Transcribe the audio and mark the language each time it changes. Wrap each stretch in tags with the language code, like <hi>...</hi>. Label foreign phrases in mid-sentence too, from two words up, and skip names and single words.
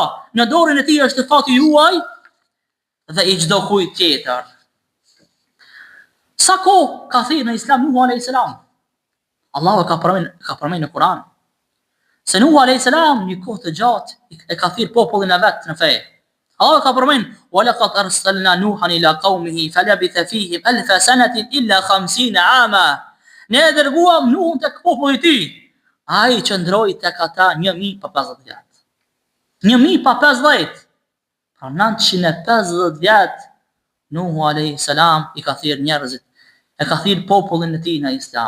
<sq>Në dorën e tij është fati juaj dhe i çdo kujt tjetër. Sa kohë ka thirrë në Islam Nuhu</sq> <ar>عليه السلام?</ar> <sq>Allahu ka përmendur në Kur'an. Se Nuhu</sq> <ar>عليه السلام</ar> <sq>një kohë të gjatë e ka thirrë popullin e vet në fe. Allah ka përmendur:</sq> <ar>"ولقد أرسلنا نوحا إلى قومه فلبث فيهم ألف سنة إلا خمسين عاما."</ar> <sq>Ne dërguam Nuhun tek populli i tij. Ai qëndroi tek ata 1050 vjet. 1050. Pra 950 vjet Nuhu</sq> <ar>عليه السلام</ar> <sq>i ka thirrë njerëzit, e ka thirrë popullin e tij në Islam.</sq>